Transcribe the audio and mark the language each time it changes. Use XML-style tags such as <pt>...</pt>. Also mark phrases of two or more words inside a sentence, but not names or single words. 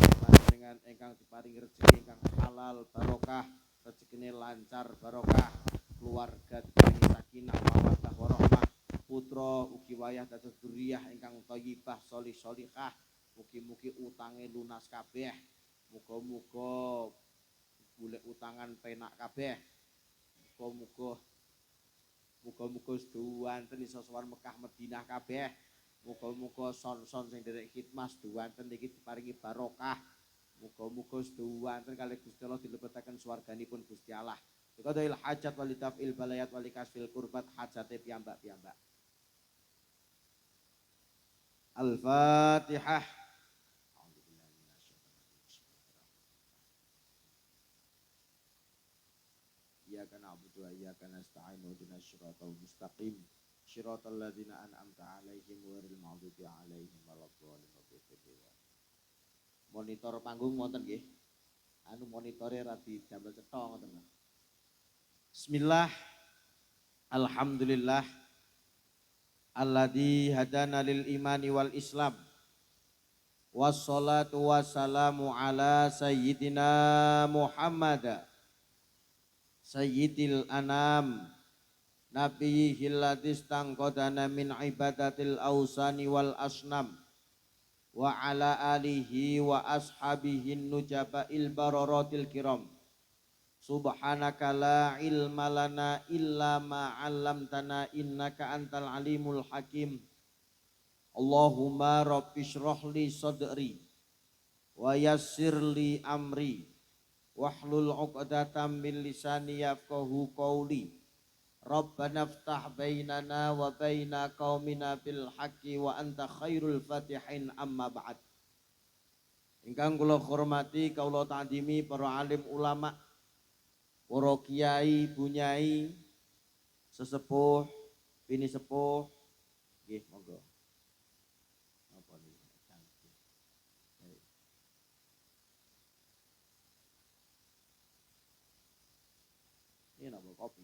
<jv>panjenengan ingkang diparingi rezeki ingkang halal barokah, rezekine lancar barokah, keluarga diparingi</jv> <ar>سكينة مودة ورحمة,</ar> <jv>putra ugi wayah dados dzurriyyah ingkang thayyibah</jv> <ar>صالح صالحة,</ar> <jv>mugi-mugi utange lunas kabeh, muga-muga golek utangan penak kabeh, muga-muga seduwanten iso sowan Mekah Madinah kabeh. Muga-muga son-son sing derek khidmah seduwanten iki diparingi barokah. Muga-muga seduwanten kalih Gusti Allah dilebetaken swarganipun Gusti Allah.</jv> <ar>قضاء الحاجات ودفع البليات وكشف الكربات</ar> <jv>hajate piyambak-piyambak.</jv> <ar>Al-Fatihah. إياك نعبد وإياك نستعين اهدنا الصراط المستقيم صراط الذين أنعمت عليهم غير المغضوب عليهم ولا الضالين.</ar> <jv>Monitor panggung wonten nggih. Anu monitore ra didamel cetha ngoten.</jv> <ar>بسم الله. الحمد لله الذي هدانا للإيمان والإسلام. والصلاة والسلام على سيدنا محمد سيد الأنام النبي الذي أنقذنا من عبادة الأوثان والأصنام وعلى آله وأصحابه النجباء البررة الكرام. سبحانك لا علم لنا إلا ما علمتنا إنك أنت العليم الحكيم. اللهم رب اشرح لي صدري ويسر لي أمري واحلل عقدة من لساني يفقهوا قولي. ربنا افتح بيننا وبين قومنا بالحق وأنت خير الفاتحين أما بعد.</ar> <jv>Ingkang kula hormati kula ta'zimi para alim ulama, para kiai, bunyai, sesepuh, bini sepuh, nggih monggo. Ini napa kopi?</jv>